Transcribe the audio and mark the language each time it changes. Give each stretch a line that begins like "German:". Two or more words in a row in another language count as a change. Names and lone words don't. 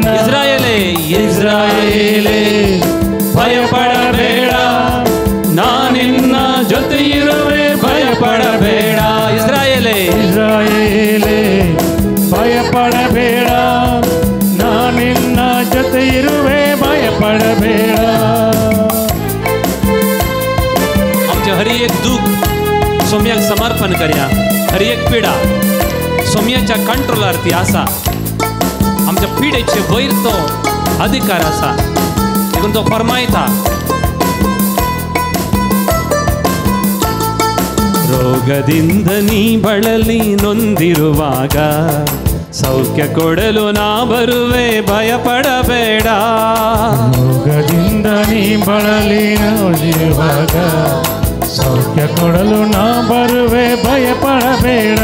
Kannada: ಇಸ್ರಾಯೇಲೇ ಇಸ್ರಾಯೇಲೇ ಭಯಪಡಬೇಡ, ನಾನಿನ್ನ ಜೊತೆ ಇರುವೆ, ಭಯಪಡಬೇಡ. ಇಸ್ರಾಯೇಲೇ ಇಸ್ರಾಯೇಲೇ ಭಯಪಡಬೇಡ, ನಾನಿನ್ನ ಜೊತೆ ಇರುವೆ, ಭಯಪಡಬೇಡ.
Konkani: आमचे हर एक दुःख सोम्याक समर्पण करया, हर एक पिडा सोम्याच्या कंट्रोलारती आसा. आमच्या पिडेचे वयर तो अधिकार आसा, देखून तो फरमायता.
Kannada: ರೋಗದಿಂದ ನೀ ಬಳಲಿ ನೊಂದಿರುವಾಗ, ಸೌಖ್ಯ ಕೊಡಲು ನಾ ಬರುವೆ, ಭಯಪಡಬೇಡ. ರೋಗದಿಂದ ನೀ ಬಳಲಿ ನೊಂದಿರುವಾಗ, ಸೌಖ್ಯ ಕೊಡಲು ನಾ ಬರುವೆ, ಭಯಪಡಬೇಡ.